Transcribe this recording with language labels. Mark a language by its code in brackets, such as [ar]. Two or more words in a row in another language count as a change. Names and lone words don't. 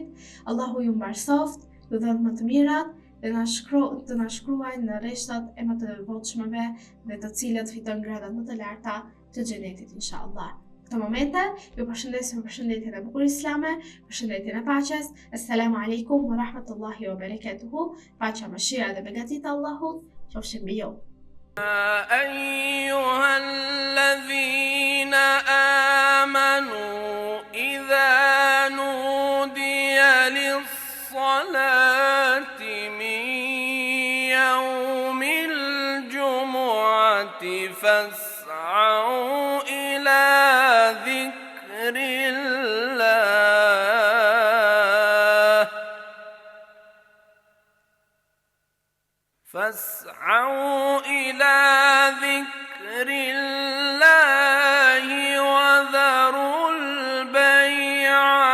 [sq] Allahu ju mbarsoft, ju dhënë më të mirat dhe të na shkruajnë në rreshtat e më të devotshmëve dhe të cilët fitojnë gradat më të larta të xhenetit inshallah. Këtë momente ju përshëndesim përshëndetjen e bukur islame, përshëndetjen e paqes. [ar] السلام عليكم ورحمة الله وبركاته. [sq] Paqja, mëshira dhe begatitë e Allahut qofshin mbi ju. [ar] أيها الذين آمنوا إذا نودي للصلاة من يوم الجمعة فاسعوا إلى ذكر الله وذروا البيع